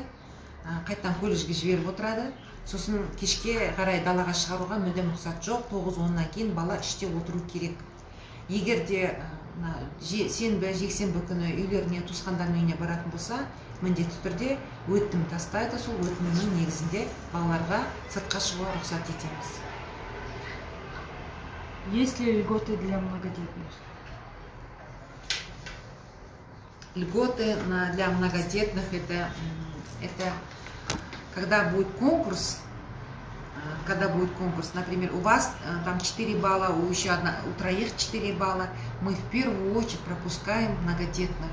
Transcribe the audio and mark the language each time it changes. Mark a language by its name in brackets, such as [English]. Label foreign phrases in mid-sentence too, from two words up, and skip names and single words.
[Kazakh] Қайттан колледжге жіберіп отырады. Сосын кешке қарай далаға шығаруға мүлдем рұқсат жоқ. 9-10-нан кейін бала іште отыру керек. Егерде сенбі, жексенбі күні үйлеріне, туысқандарының үйіне баратын болса, міндетті түрде өтінім тастайды. Сол өтінімнің негізінде балаларға сыртқа шығуға рұқсат етеміз. [Russian] Есть ли льготы для многодетных? Льготы для многодетных это когда будет конкурс, например, у вас там 4 балла, у троих 4 балла, мы в первую очередь пропускаем многодетных.